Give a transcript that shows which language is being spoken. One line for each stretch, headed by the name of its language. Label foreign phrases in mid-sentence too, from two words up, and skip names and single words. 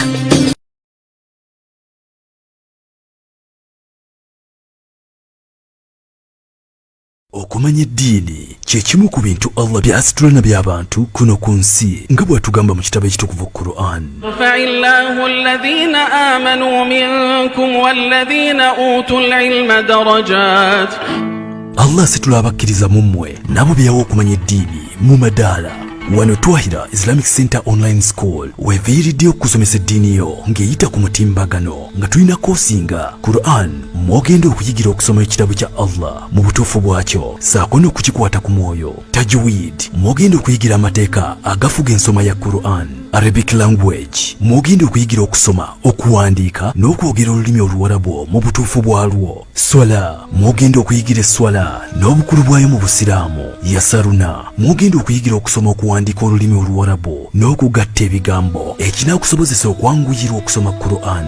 Ganda: Okumanya eddiini kyekimu ku bintu Allah by'asitula na by'abantu kuno ku nsi nga bw'atugamba mu kitabo ekitukuvu Qur'an.
Arabic: يرفع الله الذين آمنوا منكم والذين أوتوا العلم درجات.
Ganda: Allah asitula abakkiriza mu mmwe nabo byawa okumanya eddiini mu madaala. Wano Twahira Islamic Center Online School weviiridde okusomesa eddiini yo ng'eyita ku mutimbagano nga tulina koosi nga Qur'an mwogenda okuyigira okusoma ekitabo kya Allah mu butuufu bwakyo saako n'okukikwata ku mwoyo. Tajweed mwogenda okuyigira amateeka agafuga ensoma ya Qur'an.
English: Arabic language
Ganda: mwogenda okuyigira okusoma okuwandiika n'okwogera olulimi Oluwarabu mu butuufu bwalwo. Swala mwogenda okuyigira esswala n'obukulu bwayo mu Busiraamu. Yasaruna mwogenda okuyigira okusoma okuwandiika olulimi Oluwarabu n'okugatta ebigambo ekinaakusobozesa okwanguyirwa okusoma Qur'an.